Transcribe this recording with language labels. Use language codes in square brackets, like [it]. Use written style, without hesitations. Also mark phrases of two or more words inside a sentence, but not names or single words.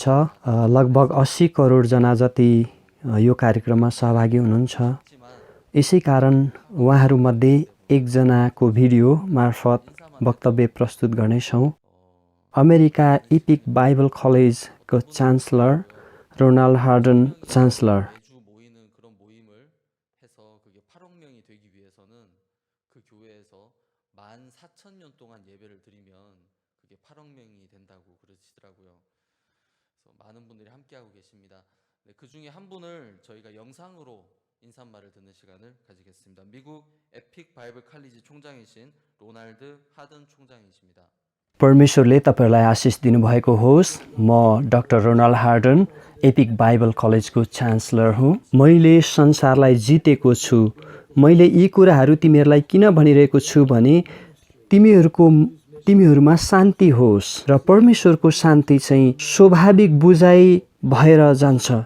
[ne] लगभग 80 करोड जना जति यो कार्यक्रममा सहभागी हुनुहुन्छ। यसै कारण उहाँहरूमध्ये एकजनाको भिडियो मार्फत वक्तव्य प्रस्तुत गर्नेछौँ। अमेरिका इपिक बाइबल कलेजको चान्सलर रोनाल्ड हार्डन चान्सलर। [ko] 많은 분들이 함께하고 계십니다. 네, 그 중에 한 분을 저희가 영상으로 인사말을 듣는 시간을 가지겠습니다. 미국 에픽 바이블 칼리지 총장이신 로날드 하든 총장이십니다. [ne] परमेश्वरले तपाईलाई आशिष दिनुभएको होस्। म डाक्टर रोनाल्ड हार्डन एपिक बाइबल कलेजको चान्सलर हुँ। मैले संसारलाई जितेको छु। मैले यी कुराहरू तिमीहरूलाई किन भनिरहेको छु भने तिमीहरूमा शान्ति होस् र परमेश्वरको शान्ति चाहिँ स्वाभाविक बुझाइ भएर जान्छ।